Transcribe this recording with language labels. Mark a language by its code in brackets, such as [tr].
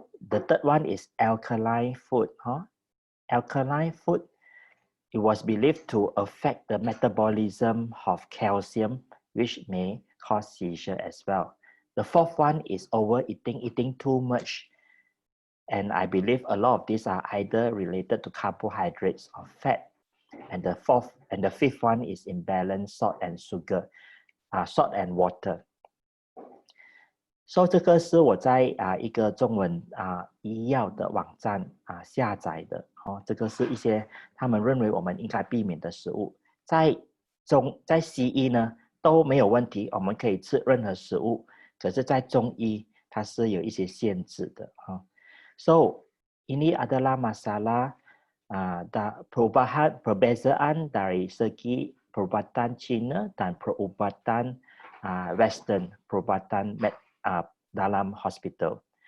[en] The third one is alkaline food. Alkaline food, it was believed to affect the metabolism of calcium, which may cause seizure as well. The fourth one is overeating, eating too much. And I believe a lot of these are either related to carbohydrates or fat. And the fifth one is imbalanced salt and sugar, salt and water. [zh] So 这个是我在一个中文医药的网站下载的。这个是一些他们认为我们应该避免的食物。在西医呢都没有问题，我们可以吃任何食物。可是在中医它是有一些限制的。 [ms] So ini adalah masalah perbezaan dari segi perubatan Cina dan perubatan Western, perubatan dalam hospital.